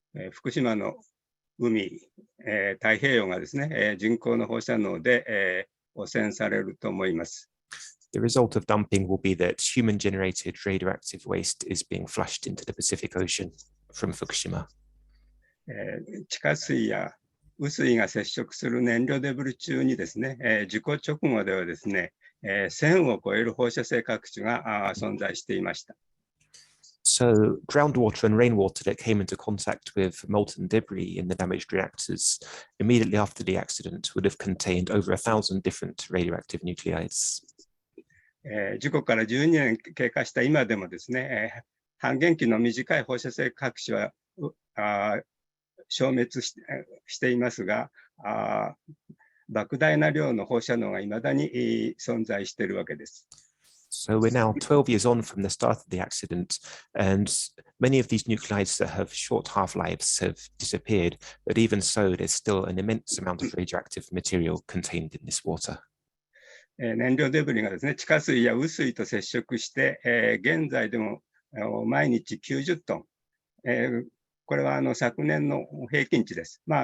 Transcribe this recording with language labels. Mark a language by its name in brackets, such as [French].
[Japanese] 福島の海、太平洋がですね、人工の放射能で汚染されると思います。 [English] The result of dumping will be that human-generated radioactive waste is being flushed into the Pacific Ocean from Fukushima. [Japanese] 地下水や雨水が接触する燃料デブリ中にですね、事故直後ではですね、1000を超える放射性核種が存在していました。 [English] So groundwater and rainwater that came into contact with molten debris in the damaged reactors immediately after the accident would have contained over 1,000 different radioactive nuclides. [Japanese] 事故から12年経過した今でもですね、半減期の短い放射性核子は消滅していますが、莫大な量の放射能がいまだに存在しているわけです。 [English] So we're now 12 years on from the start of the accident, and many of these nuclides that have short half-lives have disappeared, but even so, there's still an immense amount of radioactive material contained in this water. [Japanese] 燃料デブリがですね、地下水や雨水と接触して、現在でも毎日90トン、これは昨年の平均値です。